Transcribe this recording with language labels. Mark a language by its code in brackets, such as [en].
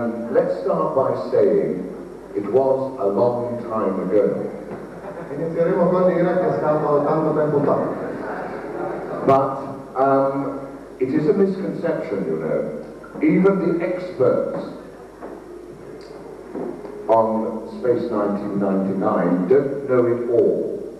[en] Let's start by saying it was a long time ago. [it] Inizieremo con dire che è stato tanto tempo fa. [en] But it is a misconception, you know. Even the experts on Space 1999 don't know it all.